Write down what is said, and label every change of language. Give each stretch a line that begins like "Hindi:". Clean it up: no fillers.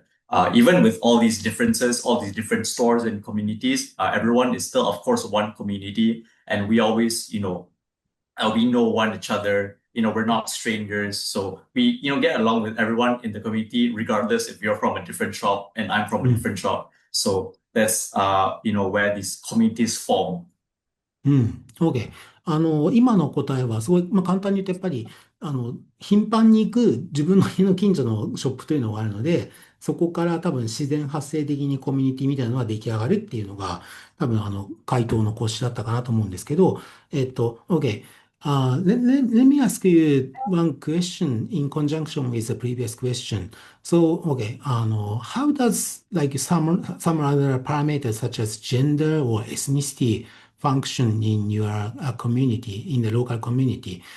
English: But even with all these differences, all these different stores and communities, everyone is still, of course, one community, and we always, we know one each other. We're not strangers, so we, get along with everyone in the community, regardless if you're from a different shop and I'm from a different shop. So that's, where these communities form. OK。
Japanese: 今の答えはすごい、簡単に言うとやっぱり、頻繁に行く自分の家の近所のショップというのがあるので、そこから多分自然発生的にコミュニティみたいなのが出来上がるっていうのが、多分回答の骨子だったかなと思うんですけど、OK。
English: let me ask you one question in conjunction with the previous question. So, okay, how does some other parameters such as gender or ethnicity function in your community, in the local community?